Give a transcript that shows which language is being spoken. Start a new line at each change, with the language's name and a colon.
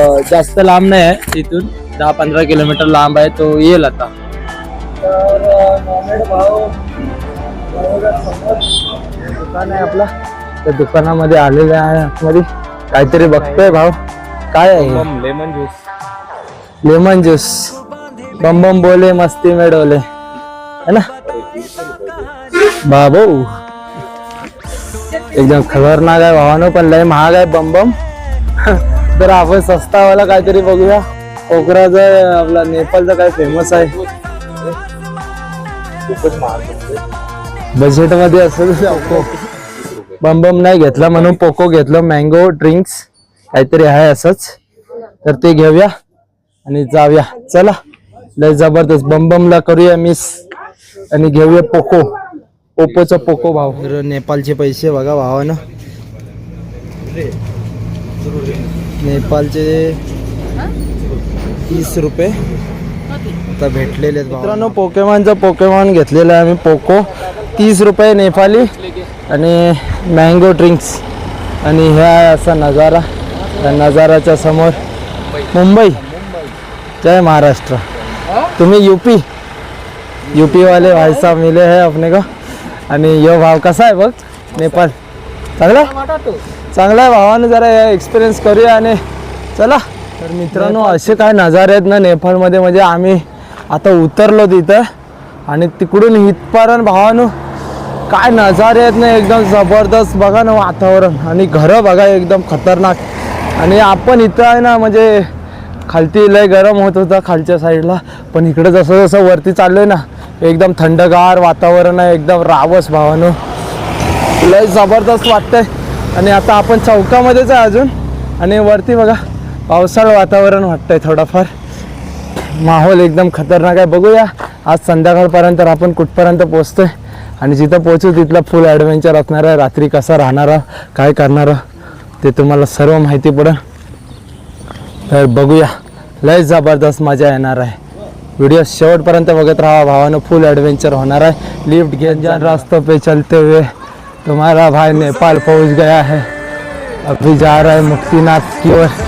Marathi: जास्त लांब नाही आहे, इथून 10-15 किलोमीटर लांब आहे, तो येईल आता. तर नोमॅड भाऊ दुकान आहे आपला, त्या दुकानामध्ये आलेले आहे. आतमध्ये काहीतरी बघतोय भाऊ. काय आहे?
English: Lemon juice. Lemon juice.
Hindi: बम बम बोले मस्ती में डोले, है ना बाबू.
Marathi: एकदम खतरनाक आहे भावानो, पण लय महाग आहे बम बम. तर आपण सस्तावाला काहीतरी बघूया. पोखराचा आपला नेपाळचा काय फेमस आहे बजेट मध्ये असेल पोको. बम बम नाही घेतला म्हणून पोको घेतलं. मँगो ड्रिंक्स काहीतरी आहे असंच, तर ते घेऊया आणि जाऊया. चला लय जबरदस्त बम बमला करूया मिस आणि घेऊया पोको. ओप्पोचा पोको भाव. तर नेपाळचे पैसे बघा भावानं, नेपाळचे 30 रुपये आता भेटलेले आहेत मित्रांनो. पोकेमॉन घेतलेला आहे आम्ही पोको. 30 रुपये नेपाळी आणि मँगो ड्रिंक्स. आणि ह्या असा नजारा, त्या नजाराच्या समोर मुंबई. जय महाराष्ट्र. तुम्ही
Hindi: यूपी वाले भाई साहब मिले हैं अपने को.
Marathi: आणि यो भाव कसा आहे बघ नेपाळ. चांगला आहे भावानं. जरा एक्सपिरियन्स करूया आणि चला. तर मित्रांनो असे काय नजारे आहेत ना नेपाळमध्ये, म्हणजे आम्ही आता उतरलो तिथं आणि तिकडून इथपर्यंत भावानं काय नजारे आहेत ना एकदम जबरदस्त. बघा ना वातावरण आणि घरं बघा एकदम खतरनाक. आणि आपण इथं आहे ना म्हणजे खालती लय गरम होत होता खालच्या साईडला, पण इकडे जसं जसं वरती चाललोय ना एकदम थंडगार वातावरण आहे, एकदम रावस भावानं. लय जबरदस्त वाटतंय. आणि आता आपण चौकामध्येच आहे अजून आणि वरती बघा पावसाळं वातावरण वाटतंय थोडाफार. माहोल एकदम खतरनाक आहे. बघूया आज संध्याकाळपर्यंत आपण कुठपर्यंत पोहोचतोय आणि जिथं पोहोचू तिथलं फुल ॲडव्हेंचर असणार आहे. रात्री कसा राहणार काय करणार ते तुम्हाला सर्व माहिती पडेल. तर बघूया, लय जबरदस्त मजा येणार आहे. व्हिडिओ शेवटपर्यंत बघत राहा भावानं. फुल ॲडव्हेंचर होणार आहे.
Hindi: लिफ्ट घेऊन जान रास्तों पे चलते हुए तुम्हारा भाई नेपाल पहुंच गया है. अभी जा रहा है मुक्तिनाथ की ओर.